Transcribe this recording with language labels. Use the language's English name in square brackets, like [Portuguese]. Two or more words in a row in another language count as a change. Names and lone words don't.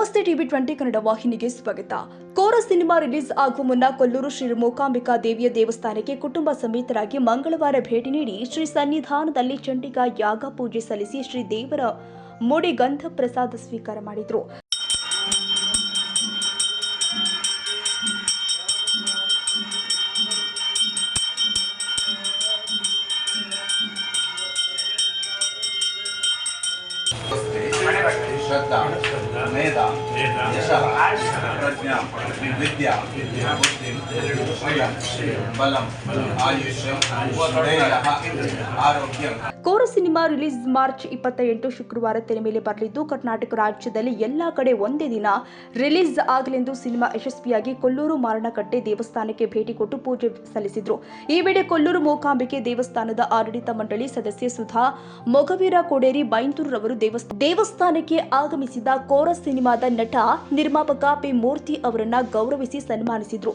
[Kannada] ಟಿವಿ 20 ಕನ್ನಡ ವಾಹಿನಿಗೆ ಸ್ವಾಗತ. ಕೋರ ಸಿನಿಮಾ ರಿಲೀಸ್ ಆಗುವ ಮುನ್ನ ಕೊಲ್ಲೂರು ಶ್ರೀ ಮೂಕಾಂಬಿಕಾ ದೇವಿಯ ದೇವಸ್ಥಾನಕ್ಕೆ ಕುಟುಂಬ ಸಮೇತರಾಗಿ ಮಂಗಳವಾರ ಭೇಟಿ ನೀಡಿ ಶ್ರೀ ಸನ್ನಿಧಾನದಲ್ಲಿ ಚಂಡಿಕಾ ಯಾಗ ಪೂಜೆ ಸಲ್ಲಿಸಿ ಶ್ರೀ ದೇವರ ಮುಡಿ ಗಂಧ ಪ್ರಸಾದ ಸ್ವೀಕಾರ ಮಾಡಿದರು. [Sanskrit] श्रद्धा मेधा यशः प्रज्ञा विद्या बुद्धि बलम आयुष्यं धैर्यः आरोग्यं. [Kannada] ಕೋರ ಸಿನಿಮಾ ರಿಲೀಸ್ ಮಾರ್ಚ್ 28 ಶುಕ್ರವಾರ ತೆರೆ ಮೇಲೆ ಬರಲಿದ್ದು, ಕರ್ನಾಟಕ ರಾಜ್ಯದಲ್ಲಿ ಎಲ್ಲಾ ಕಡೆ ಒಂದೇ ದಿನ ರಿಲೀಸ್ ಆಗಲೆಂದು ಸಿನಿಮಾ ಯಶಸ್ವಿಯಾಗಿ ಕೊಲ್ಲೂರು ಮಾರಣಕಟ್ಟೆ ದೇವಸ್ಥಾನಕ್ಕೆ ಭೇಟಿ ಕೊಟ್ಟು ಪೂಜೆ ಸಲ್ಲಿಸಿದ್ರು. ಈ ವೇಳೆ ಕೊಲ್ಲೂರು ಮೂಕಾಂಬಿಕೆ ದೇವಸ್ಥಾನದ ಆಡಳಿತ ಮಂಡಳಿ ಸದಸ್ಯೆ ಸುಧಾ ಮೊಗವೀರ ಕೋಡೇರಿ ಬೈಂತೂರು ರವರು ದೇವಸ್ಥಾನಕ್ಕೆ ಆಗಮಿಸಿದ ಕೋರ ಸಿನಿಮಾದ ನಟ ನಿರ್ಮಾಪಕ ಪಿ ಮೂರ್ತಿ ಅವರನ್ನ ಗೌರವಿಸಿ ಸನ್ಮಾನಿಸಿದ್ರು.